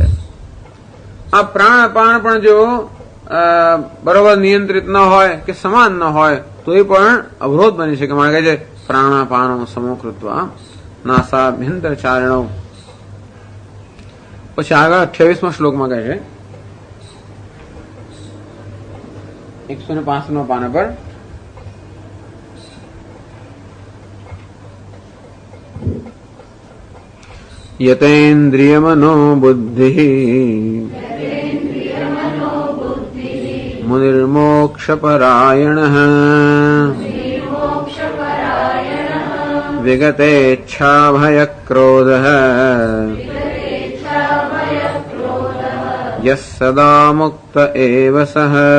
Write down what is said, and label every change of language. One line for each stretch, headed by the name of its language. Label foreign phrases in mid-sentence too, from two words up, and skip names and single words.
Gujarati: આ પ્રાણ અપાન પણ જો બરોબર નિયંત્રિત ન હોય કે સમાન ન હોય તો એ પણ અવરોધ બની શકે। મારે કહે છે
Sanskrit: પ્રાણાપાનો સમોકૃત્વા નાસાભ્યંતર ચારણો।
Gujarati: પછી આગળ 28મા શ્લોકમાં કહે છે
Sanskrit: 105 पाना पर यतेन्द्रियमनो बुद्धिः मुनिर्मोक्षपरायणः विगतेच्छाभयक्रोधः यः सदा मुक्त एव सः।